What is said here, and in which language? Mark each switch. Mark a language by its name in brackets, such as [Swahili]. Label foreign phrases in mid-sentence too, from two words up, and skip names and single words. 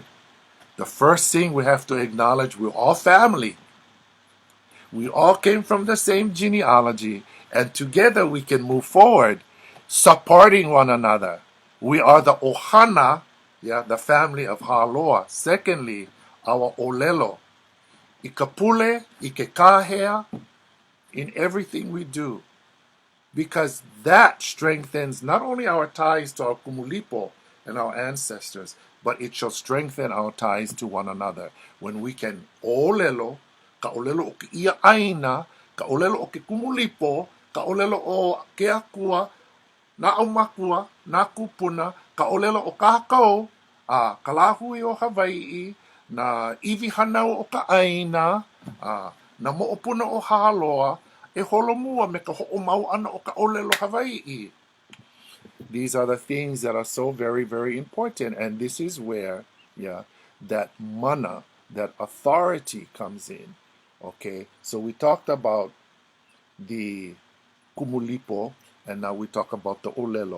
[English] The first thing we have to acknowledge, we're all family. We all came from the same genealogy, and together we can move forward, supporting one another. We are [Hawaiian] the ʻOHANA, [English] the family of HALOA. Secondly, our ʻOlelo. [Hawaiian] Ikapule, ikekahea, [English] in everything we do. Because that strengthens not only our ties to our kumulipo and our ancestors, but it shall strengthen our ties to one another. [Hawaiian] When we can ʻōlelo, ka ʻōlelo o ke ia ʻaina, ka ʻōlelo o ke kumulipo, ka ʻōlelo o ke akua, na ʻAUMAKUA, na kupuna, ka ʻōlelo o ka hakau, ka lāhui o HawaiʻI, na iwi hānau o ka ʻaina, na moʻopuna o HALOA, e holomua me ka hoʻomau ana o ka ʻōlelo HawaiʻI. [English] These are the things that are so very, very important. And this is where, that mana, that authority comes in. Okay, so we talked about [Hawaiian] the kumulipo, [English] and now we talk about the ʻōlelo.